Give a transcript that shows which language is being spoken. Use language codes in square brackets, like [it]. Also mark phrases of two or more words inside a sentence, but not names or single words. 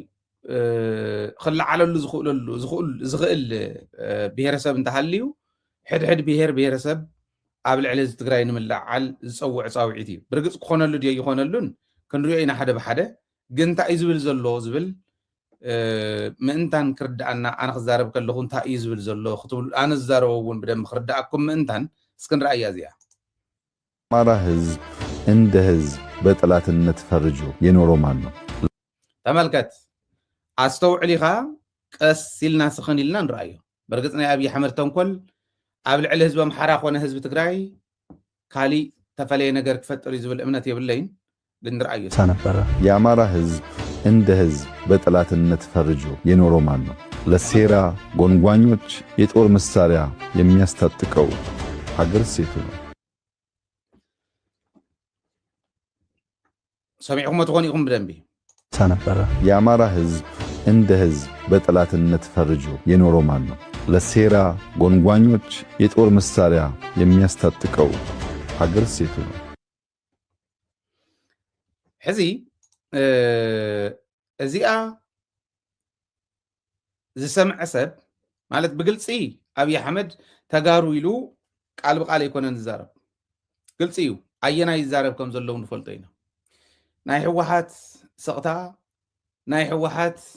[ti] ክለዓለሉ ዝኽእል ብሄረሰብ እንተሃልዩ ሕድሕድ ብሄረሰብ ኣብ ልዕሊ ህዝቢ ትግራይ ንምልዓል ዝፀውዕ ፃውዒት እዩ ብርግፅ ክኾነሉ ድዮ ይኾነሉን ክንሪኦ ኢና ሓደ ብሓደ ግን እንታይ እዩ ዝብል ዘሎ ዝብል ምእንታን ክርዳእና ኣነ ክዛረብ ከለኹ እንታይ እዩ ዝብል ዘሎ ክትብሉ ኣነ ዝዛረቦ እውን ብደንብ ክርዳእኩም ምእንታን እስክንረአያ እዚኣ [am] አማራ ህዝብ እንደ ህዝብ በጠላትነት ፈርጆ የኖረው ማን ነው? [ti] ተመልከት ኣስተውዕል ኢኻ ቀስ ኢልና ስኽን ኢልና ንረአዮ በርግፅ ናይ ኣብይ ኣሕመድ ተንኮል ኣብ ልዕሊ ህዝቢ ኣምሓራ ኮነ ህዝቢ ትግራይ ካሊእ ተፈለየ ነገር ክፈጥር እዩ ዝብል እምነት የብለይን ግን ንረአዮ [am] ነበረ የአማራ ህዝብ እንደ ህዝብ በጠላትነት ፈርጆ የኖረው ማን ነው? ለሴራ ጎንጓኞች የጦር መሳሪያ የሚያስታጥቀው ሀገር ሴቱ ነው። [ti] ሰሚዕኩም ትኾን ኢኹም ብደንቢ [am] ነበረ የአማራ ህዝብ እንደ ህዝብ በጠላትነት ፈርጆ የኖረው ማን ነው? ለሴራ ጎንጓኞች የጦር መሳሪያ የሚያስታጥቀው ሀገር ሴቱ ነው። [ti] ሕዚ እዚኣ ዝሰምዐ ሰብ ማለት ብግልፂ ኣብይ ኣሕመድ ተጋሩ ኢሉ ቃል ብቃል ኣይኮነን ዝዛረብ ግልፂ እዩ ኣየናይ ይዛረብ ከም ዘለዉ ንፈልጦ ኢና ናይ ሕወሓት ስቕታ ናይ ሕወሓት